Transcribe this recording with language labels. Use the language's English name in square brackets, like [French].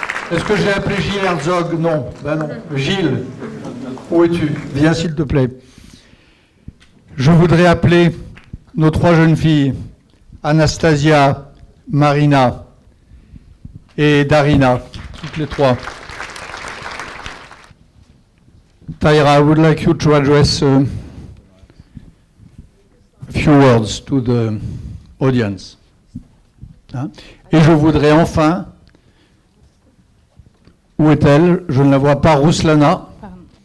[French] Est-ce que j'ai appelé Gilles Herzog? Non, ben non. Gilles, où es-tu? Viens s'il te plaît. Je voudrais appeler nos trois jeunes filles, Anastasia, Marina et Darina, toutes les trois. [English] Taira, I would like you to address a few words to the audience. Hein? [French] Et je voudrais enfin, où est-elle? Je ne la vois pas, Rouslana. Pardon.